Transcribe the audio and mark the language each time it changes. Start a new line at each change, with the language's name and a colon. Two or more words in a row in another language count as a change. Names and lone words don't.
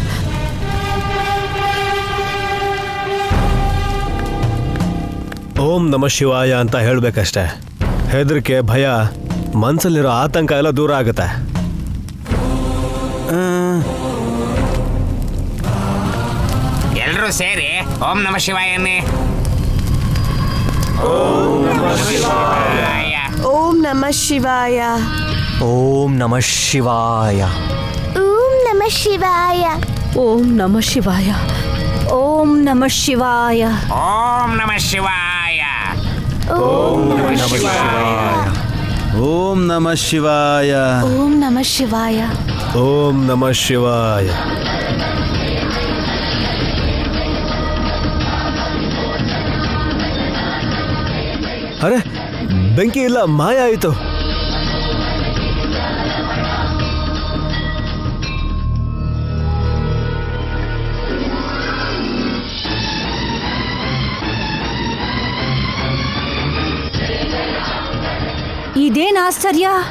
Sanskrit: ಓಂ ನಮ ಶಿವಾಯ
Kannada: ಅಂತ ಹೇಳಬೇಕಷ್ಟೆ. ಹೆದರಿಕೆ, ಭಯ, ಮನಸ್ಸಲ್ಲಿರೋ ಆತಂಕ ಎಲ್ಲ ದೂರ ಆಗುತ್ತೆ. ಎಲ್ಲರೂ ಸೇರಿ
Sanskrit: ಓಂ ನಮ
Kannada: ಶಿವಾಯನ್ನೇ.
Sanskrit: ಓಂ ನಮ ಶಿವಾಯ. ಓಂ ನಮ ಶಿವಾಯ. ಓಂ ನಮ ಶಿವಾಯ. ಓಂ ನಮ ಶಿವಾಯ. ಓಂ ನಮ ಶಿವಾಯ. ಓಂ ನಮ ಶಿವಾಯ. ಓಂ ನಮ ಶಿವಾಯ. ಓಂ ನಮ ಶಿವಾಯ. ಓಂ ನಮ ಶಿವಾಯ. ಓಂ ನಮ ಶಿವಾಯ. ಅರೆ,
Kannada: ಬೆಂಕಿ ಇಲ್ಲ, ಮಾಯ ಆಯಿತು. ಇದೇನ್ ಆಶ್ಚರ್ಯ!